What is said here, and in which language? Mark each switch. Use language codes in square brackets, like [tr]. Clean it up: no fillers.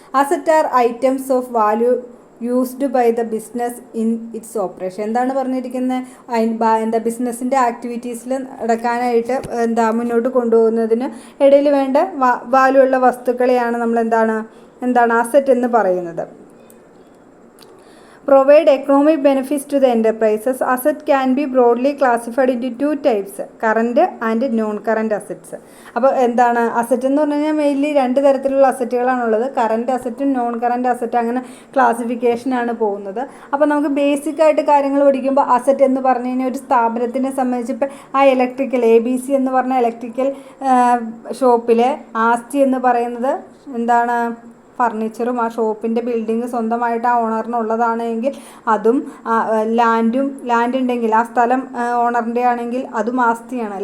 [en] Asset are items of value used by the business in its operation. [ml] എന്താണ് പറഞ്ഞിരിക്കുന്നത്? ബിസിനസ്സിൻ്റെ ആക്ടിവിറ്റീസിൽ നടക്കാനായിട്ട് മുന്നോട്ട് കൊണ്ടുപോകുന്നതിന് ഇടയിൽ വേണ്ട വാല്യൂ ഉള്ള വസ്തുക്കളെയാണ് നമ്മൾ അസറ്റ് എന്ന് പറയുന്നത്. [en] Provide economic benefits to the enterprises. Asset can be broadly classified into two types, current and non-current assets. [ml] അപ്പോൾ അസറ്റ് എന്ന് പറഞ്ഞു കഴിഞ്ഞാൽ മെയിൻലി 2 തരത്തിലുള്ള അസറ്റുകളാണുള്ളത്. കറൻറ്റ് അസറ്റും നോൺ കറൻറ്റ് അസറ്റ്, അങ്ങനെ ക്ലാസിഫിക്കേഷനാണ് പോകുന്നത്. അപ്പോൾ നമുക്ക് ബേസിക്കായിട്ട് കാര്യങ്ങൾ പഠിക്കുമ്പോൾ അസറ്റ് എന്ന് പറഞ്ഞു കഴിഞ്ഞാൽ ഒരു സ്ഥാപനത്തിനെ സംബന്ധിച്ച് ഇപ്പോൾ ആ ഇലക്ട്രിക്കൽ ABC എന്ന് പറഞ്ഞ ഇലക്ട്രിക്കൽ ഷോപ്പിലെ ആസ്തി എന്ന് പറയുന്നത് ഫർണിച്ചറും ആ ഷോപ്പിൻ്റെ ബിൽഡിങ് സ്വന്തമായിട്ട് ആ ഓണറിനുള്ളതാണെങ്കിൽ അതും, ലാൻഡ് ഉണ്ടെങ്കിൽ ആ സ്ഥലം ഓണറിൻ്റെ ആണെങ്കിൽ അതും ആസ്തിയാണ്.